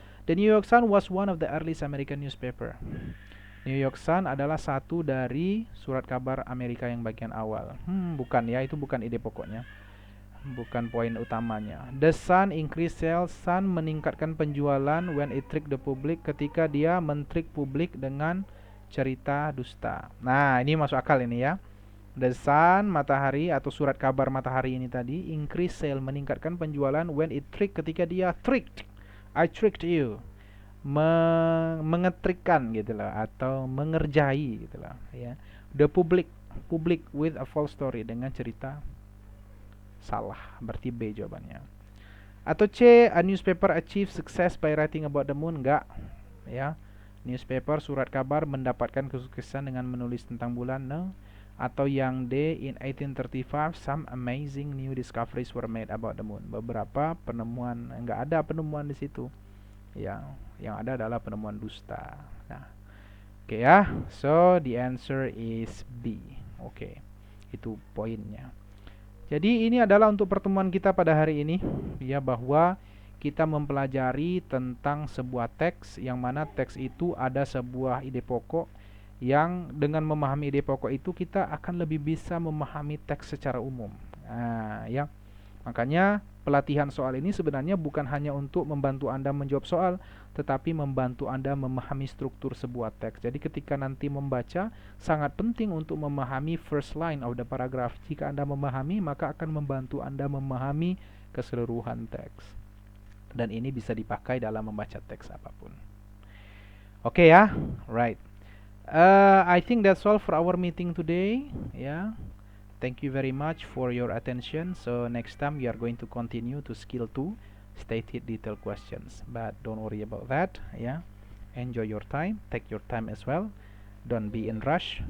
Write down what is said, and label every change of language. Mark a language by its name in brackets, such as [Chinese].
[English] The New York Sun was one of the earliest American newspaper. [Indonesian] New York Sun adalah satu dari surat kabar Amerika yang bagian awal. Bukan ya, itu bukan ide pokoknya. Bukan poin utamanya. [English] The Sun increase sales. [Indonesian] Sun meningkatkan penjualan [English] when it trick the public, [Indonesian] ketika dia mentrik publik dengan cerita dusta. Nah, ini masuk akal ini ya. The Sun, matahari atau surat kabar matahari ini tadi, [English] increase sale, [Indonesian] meningkatkan penjualan [English] when it trick, [Indonesian] ketika dia tricked. [English] I tricked you. [Indonesian] Mengetrikkan gitu lah, atau mengerjai gitu lah ya. [English] The public with a false story, [Indonesian] dengan cerita salah. Berarti B jawabannya. Atau C, [English] a newspaper achieve success by writing about the moon. [Indonesian] Enggak ya. Newspaper, surat kabar, mendapatkan kesuksesan dengan menulis tentang bulan. [English] No. [Indonesian] Atau yang D, [English] in 1835 some amazing new discoveries were made about the moon. [Indonesian] Beberapa penemuan, enggak ada penemuan di situ. Yang ada adalah penemuan dusta. Nah, oke ya. [English] So the answer is B. [Indonesian] Oke. Itu poinnya. Jadi ini adalah untuk pertemuan kita pada hari ini, ya, bahwa kita mempelajari tentang sebuah teks, yang mana teks itu ada sebuah ide pokok, yang dengan memahami ide pokok itu kita akan lebih bisa memahami teks secara umum. Nah, ya. Makanya pelatihan soal ini sebenarnya bukan hanya untuk membantu Anda menjawab soal, tetapi membantu Anda memahami struktur sebuah teks. Jadi ketika nanti membaca, sangat penting untuk memahami [English] first line of the paragraph. [Indonesian] Jika Anda memahami, maka akan membantu Anda memahami keseluruhan teks. Dan ini bisa dipakai dalam membaca teks apapun. Oke ya, right. [English] I think that's all for our meeting today. Yeah. Thank you very much for your attention. So next time we are going to continue to skill 2, stated detailed questions. But don't worry about that, yeah. Enjoy your time, take your time as well. Don't be in rush.